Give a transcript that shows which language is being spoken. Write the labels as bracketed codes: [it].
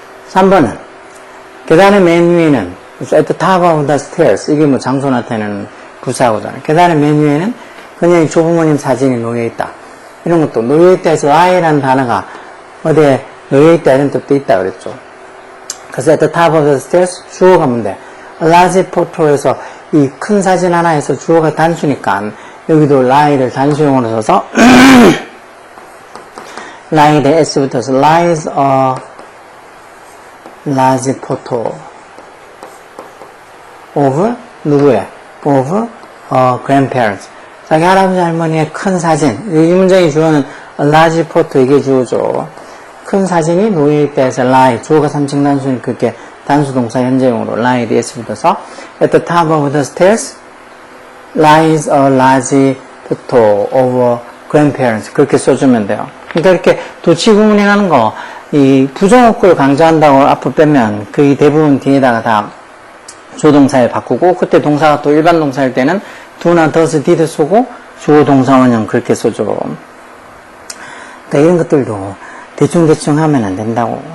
[ko] 3번은 계단의 맨 위에는 [en] at the top of the stairs [ko] 이게 뭐 장소 나타내는 부사구잖아요. 계단의 맨 위에는 그녀의 조부모님 사진이 놓여있다. 이런 것도 놓여있다 해서 lie라는 단어가 어디에 놓여있다 이런 뜻도 있다 그랬죠. 그래서 [en] at the top of the stairs [ko] 주어가 뭔데? a large photo에서 이 큰 사진 하나에서 주어가 단수니까 여기도 lie를 단수용으로 써서 lie에 s 붙어서 [en] lies a large photo of [ko] 누구의? of grandparents 자기 할아버지 할머니의 큰 사진 이 문장의 주어는 a large photo 이게 주어죠. 큰 사진이 놓여있다 해서 lie 주어가 3층 단수니까 그렇게 단수동사 현재용으로 lie s 붙어서 [en] at the top of the stairs lies a large photo of grandparents [ko] 그렇게 써주면 돼요. 그러니까 이렇게 도치구문이라는 거, 이 부정어구를 강조한다고 앞으로 빼면 거의 대부분 뒤에다가 다 조동사에 바꾸고, 그때 동사가 또 일반 동사일 때는 do나 does, did 쓰고 주어 동사 원형 그렇게 써줘. 그러니까 이런 것들도 대충대충 하면 안 된다고.